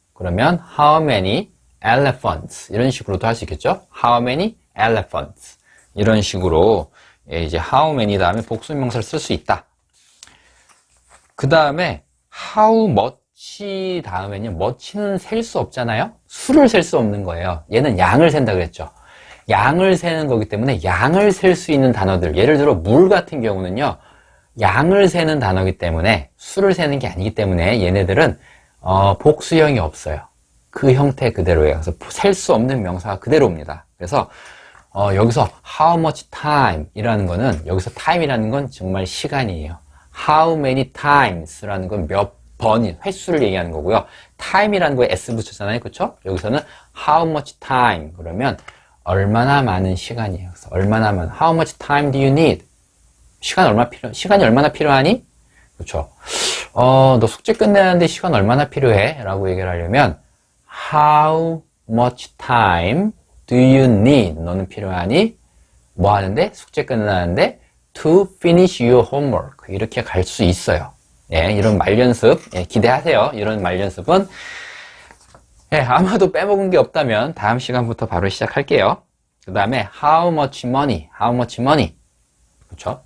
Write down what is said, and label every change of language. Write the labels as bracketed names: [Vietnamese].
[Korean] 그러면 [English] how many elephants? [Korean] 이런 식으로도 할 수 있겠죠? [English] How many elephants? [Korean] 이런 식으로 이제 [English] how many [Korean] 다음에 복수명사를 쓸 수 있다. 그 다음에 [English] how much [Korean] 다음에는요, much는 셀 수 없잖아요? 수를 셀 수 없는 거예요. 얘는 양을 센다 그랬죠. 양을 세는 거기 때문에 양을 셀 수 있는 단어들, 예를 들어 물 같은 경우는요, 양을 세는 단어이기 때문에 수를 세는 게 아니기 때문에 얘네들은 복수형이 없어요. 그 형태 그대로예요. 그래서 셀 수 없는 명사가 그대로입니다. 그래서 여기서 [English] how much time [Korean] 이라는 거는, 여기서 time이라는 건 정말 시간이에요. [English] how many times [Korean] 라는 건 몇 번인, 횟수를 얘기하는 거고요. time이라는 거에 s 붙였잖아요. 그쵸? 여기서는 [English] how much time [Korean] 그러면 얼마나 많은 시간이에요. 그래서 얼마나 많은 [English] how much time do you need? [Korean] 시간이 얼마나 필요하니? 그쵸? 너 숙제 끝내는데 시간 얼마나 필요해? 라고 얘기를 하려면 [English] how much time do you need? [Korean] 너는 필요하니? 뭐 하는데? 숙제 끝나는데 [English] to finish your homework [Korean] 이렇게 갈 수 있어요. 예, 이런 말연습 기대하세요. 이런 말연습은 아마도 빼먹은 게 없다면 다음 시간부터 바로 시작할게요. 그 다음에 [English] how much money [Korean] 그렇죠?